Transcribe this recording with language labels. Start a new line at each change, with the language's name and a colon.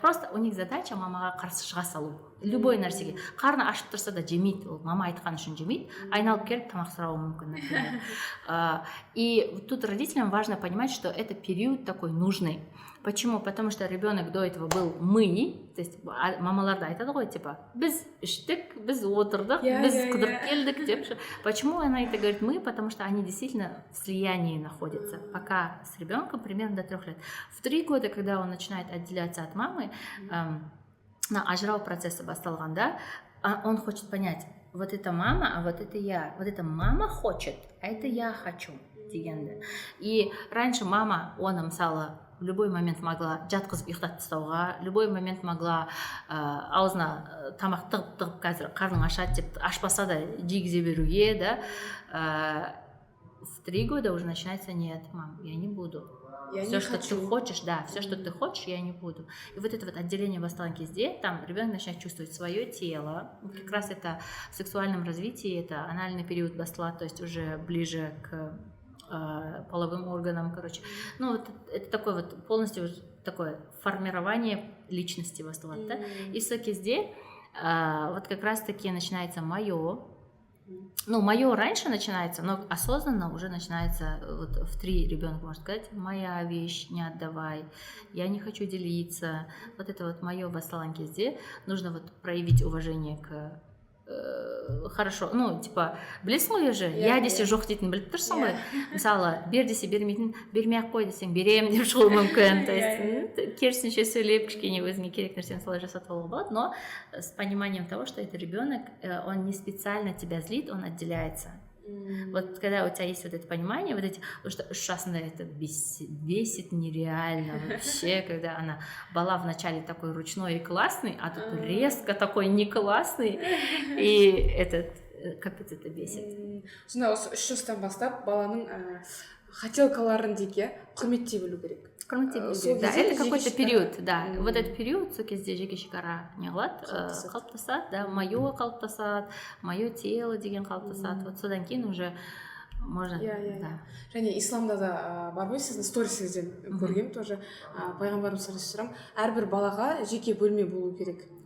Russian: Просто у них задача
Kazakh: мамаға қарсы шыға салу. Любой нәрсеге. Қарны ашып тұрса да жемейді, ол мама айтқан үшін жемейді, айналып келіп тамақ сұрауы мүмкін, например.
Russian: И тут родителям важно понимать, что это период такой нужный. Почему? Потому что ребенок до этого был мы,
Kazakh: то есть мамаларда айтады ғой, типа, біз іштік, біз отырдық, біз қыдырып келдік деп.
Russian: Почему она это говорит мы? Потому что они действительно в слиянии находятся, пока с ребенком примерно до 3 лет. В 3 года, когда он начинает отделяться от мамы,
Kazakh: ажырау процессы басталғанда,
Russian: он хочет понять, вот это мама, а вот это я. Вот это мама хочет, а это я хочу
Kazakh: дегенді.
Russian: И раньше мама,
Kazakh: оны мысалы,
Russian: в любой момент могла
Kazakh: жатқызып ұйықтатып тастауға,
Russian: любой момент могла
Kazakh: аузына тамақ тығып қазір қарның ашады деп ашпаса да жегізе беруге, да.
Russian: В 3 года уже начинается: нет, мам, я не буду. Все, что ты хочешь, да, все, что ты хочешь, я не буду. И вот это вот отделение
Kazakh: басталған кезде,
Russian: там ребенок начинает чувствовать свое тело. Как раз это в сексуальном развитии, это анальный период бастала, то есть уже ближе к половым органам, короче. Ну, вот это такое вот полностью такое формирование личности басталады, да. И в
Kazakh: сол кезде
Russian: вот как раз-таки начинается мое. Ну, мое раньше начинается, но осознанно уже начинается, вот в 3 ребенок может сказать: моя вещь, не отдавай, я не хочу делиться. Вот это вот мое басталған кезде нужно вот проявить уважение к хорошо, ну, типа,
Kazakh: білесің ғой
Russian: уже, я
Kazakh: десе жоқ дейтін біліп тұрсың ғой. Мысалы, бер десе бермейтін, бермей ақ қой десең берем деп шығуы мүмкін. То есть керісінше сөйлеп кішкене өзіңе керек нәрсені солай жасатып алуға болады,
Russian: но с пониманием того, что это ребенок, он не специально тебя злит, он отделяется. Вот когда у тебя есть вот это понимание, вот эти, потому что
Kazakh: 3 жасында
Russian: это бесит нереально вообще, когда она бала вначале такой ручной и классный, а тут резко такой не классный, и этот, капец, это бесит.
Kazakh: Сонда осы 3 жастан бастап баланың хотелкаларын дейік, құрметтей білу керек.
Russian: Да, это какой-то период, да. Вот этот период,
Kazakh: сол кезде жеке шекара не қылады, қалыптасады, да, мое қалыптасады, мое тело деген қалыптасады.
Russian: Вот
Kazakh: содан кейін
Russian: уже можно, да.
Kazakh: Және исламда да бар ғой, сіздің сторисіңізден көргем тоже, пайғамбарымыз саллаллаху алейхи әрбір балаға жеке бөлме болу керек.